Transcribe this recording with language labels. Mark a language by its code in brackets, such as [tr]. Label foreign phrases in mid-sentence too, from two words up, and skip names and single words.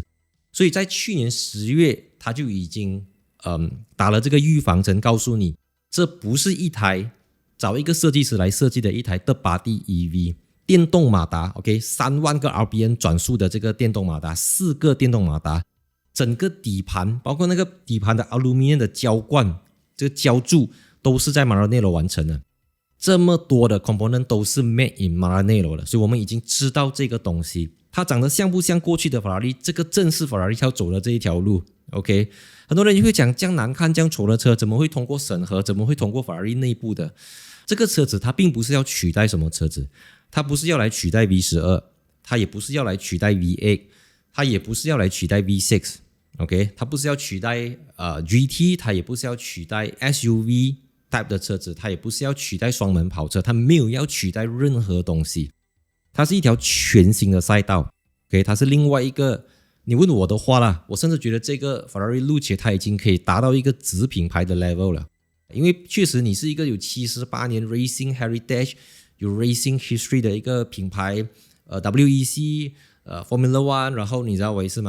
[zh] 所以在去年10月，它就已經打了這個預防針，告訴你這不是一台找一個設計師來設計的一台的body EV。電動馬達 ，3萬個 RPM 轉速的這個電動馬達，4個電動馬達，整個底盤包括那個底盤的 aluminium 的膠冠，這個膠柱都是在馬拉內羅完成的。這麼多的 component 都是 [en] made in [zh] 馬拉內羅的，所以我們已經知道這個東西它長得像不像過去的法拉利，這個正是法拉利要走的這一條路。OK， 很多人就會講這樣難看、這樣醜的車怎麼會通過審核？怎麼會通過法拉利內部的？這個車子它並不是要取代什麼車子。它不是要來取代 V12， 它也不是要来取代 V8， 它也不是要來取代 V6， OK， 它不是要取代GT， 它也不是要取代 [en] SUV type [zh] 的車子，它也不是要取代雙門跑車，它沒有要取代任何東西，它是一條全新的賽道 ，OK， 它是另外一個。你問我的話啦，我甚至覺得這個 Ferrari Luce 它已經可以達到一個子品牌的 level 了，因為確實你是一個有78年 [en] Racing Heritage。 [zh] 有 [en] racing history [zh] 的一個品牌 ，WEC，Formula One，然後你知道我意思嗎？